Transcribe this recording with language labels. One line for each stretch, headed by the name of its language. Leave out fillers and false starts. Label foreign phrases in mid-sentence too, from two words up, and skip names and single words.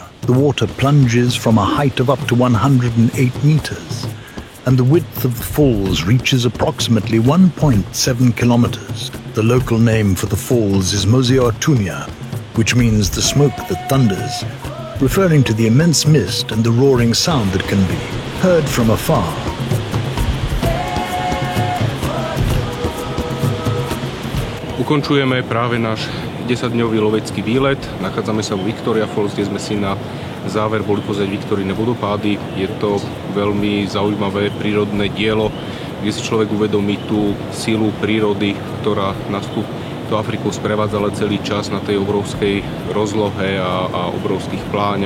English: The water plunges from a height of up to 108 meters, and the width of the falls reaches approximately 1.7 kilometers. The local name for the falls is Mosi-oa-Tunya, which means the smoke that thunders, referring to the immense mist and the roaring sound that can be heard from afar.
Slovak: Ukončujeme práve náš 10-dňový lovecký výlet. Nachádzame sa v Victoria Falls, kde sme si na záver boli pozrieť Viktorine vodopády. Je to veľmi zaujímavé prírodné dielo, kde si človek uvedomí tú silu prírody, ktorá nás tu to Afrikou sprevádzala celý čas na tej obrovskej rozlohe a obrovských pláňach.